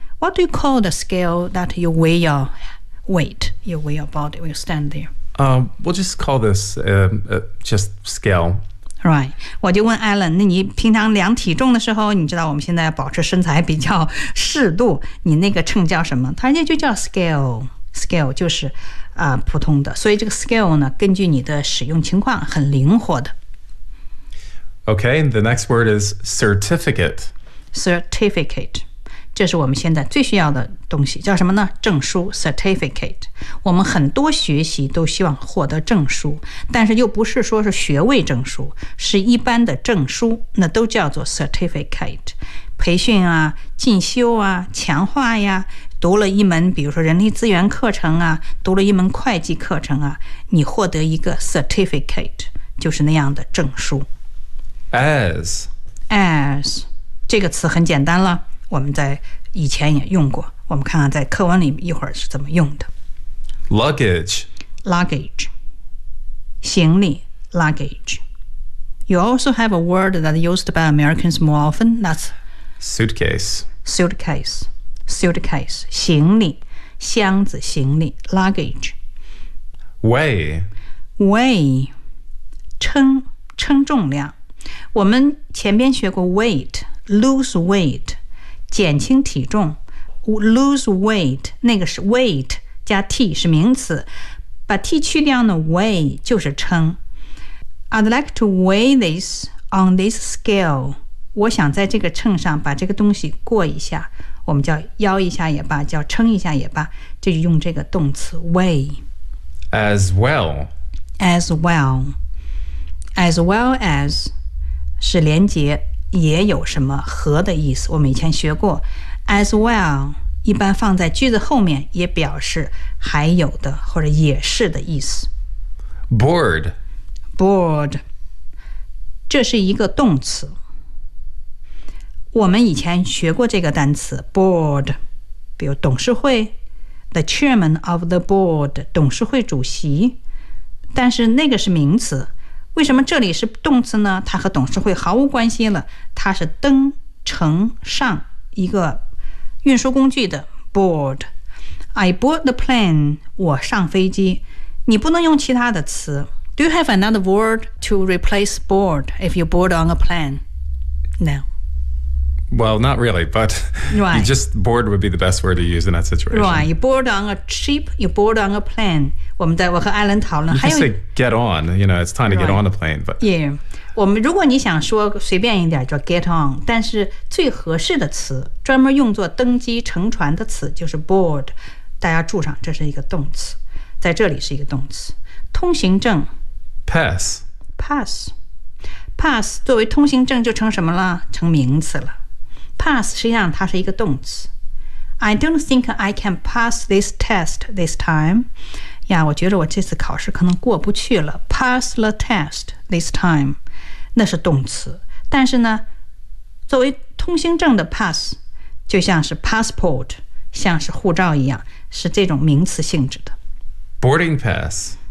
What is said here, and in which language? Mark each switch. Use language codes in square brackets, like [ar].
[en] What do you call the scale that you weigh your weight, you weigh your body, you stand there? We'll just call this just scale. Right. [zh] 我就问 Alan， 那你平常量体重的时候，你知道我们现在保持身材比较适度，你那个秤叫什么？他那就叫 scale。 Scale 就是普通的所以这个 scale 呢根据你的使用情况很灵活的 [en] Okay, the next word is certificate [zh] Certificate 这是我们现在最需要的东西叫什么呢证书 Certificate 我们很多学习都希望获得证书但是又不是说是学位证书是一般的证书那都叫做 certificate 培训啊进修啊强化呀读了一门比如说人力资源课程啊读了一门会计课程啊你获得一个 certificate 就是那样的证书 [en] as [zh] 这个词很简单了我们在以前也用过我们看看在课文里一会儿是怎么用的 [en] luggage 行李 luggage you also have a word that used by Americans more often that's suitcase [zh] suitcase, 行李箱子行李 luggage. Weigh. Weigh. 称重量。我们前边学过 weight, [en] lose weight, [zh] 减轻体重。 Lose weight, 那个是 weight, 加 t, 是名词。把 t 去掉呢 weigh, 就是称。 [en] I'd like to weigh this on this scale. [zh] 我想在这个秤上把这个东西过一下。我们叫腰一下也罢，叫称一下也罢，就用这个动词 weigh. [en] As well. As well. As well as [zh] 是连接，也有什么和的意思。我们以前学过 as well 一般放在句子后面，也表示还有的或者也是的意思。 [en] Bored. [zh] Bored. 这是一个动词。我们以前学过这个单词 board， 比如董事会 ， [en] the chairman of the board， [zh] 董事会主席。但是那个是名词，为什么这里是动词呢？它和董事会毫无关系了，它是登、乘、上一个运输工具的 board。 [en] I board the plane， [zh] 我上飞机。你不能用其他的词。 [en] Do you have another word to replace board if you board on a plane？ No。 Well, not really, but、 right. you just bored would be the best word to use in that situation. Right, you bored on a ship, you bored on a plane. [zh] 我和 Alan 讨论， [en] 还有 say get on, you know, it's time to、right. get on the plane. But [zh] yeah, 我们如果你想说随便一点叫 get on, 但是最合适的词，专门用作登机乘船的词就是 board. 大家注上，这是一个动词，在这里是一个动词。通行证 [en] pass, [zh] pass, pass 作为通行证就成什么了？成名词了。 Pass 实际上它是一个动词。 [en] I don't think I can pass this test this time. [zh] 呀，我觉得我这次考试可能过不去了。 [en] Pass the test this time， [zh] 那是动词。但是呢，作为通行证的 pass， 就像是 passport， 像是护照一样，是这种名词性质的。 [en] Boarding pass。